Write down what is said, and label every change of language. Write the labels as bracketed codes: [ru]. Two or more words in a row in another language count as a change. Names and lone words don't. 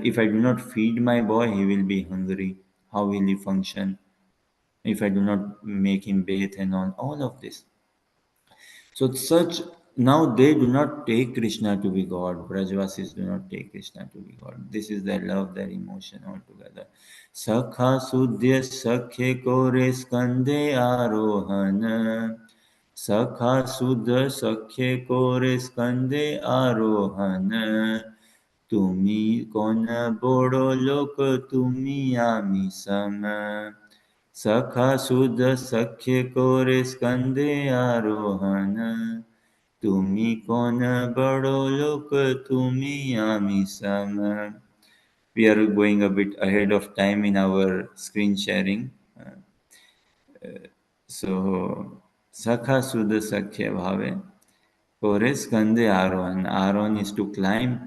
[en] If I do not feed my boy, he will be hungry. How will he function? if I do not make him bathe and all of this. So such now they do not take Krishna to be God. Brajvasis do not take Krishna to be God. This is their love, their emotion altogether. [bn] সখা শুদ্ধ সখ্যে করে স্কন্ধে আরোহণ. সখা শুদ্ধ সখ্যে করে স্কন্ধে আরোহণ. তুমি কোন বড় লোক তুমি আমি সম. সখা শুদ্ধ সখ্য করে স্কন্ধে আরোহণ তুমি কোন বড় লোক তুমি আমি সম. [en] We are going a bit ahead of time in our screen sharing. [bn] So সখা শুদ্ধ সখ্য ভাবে করে স্কন্ধে আরোহণ. [en] Arohan is to climb.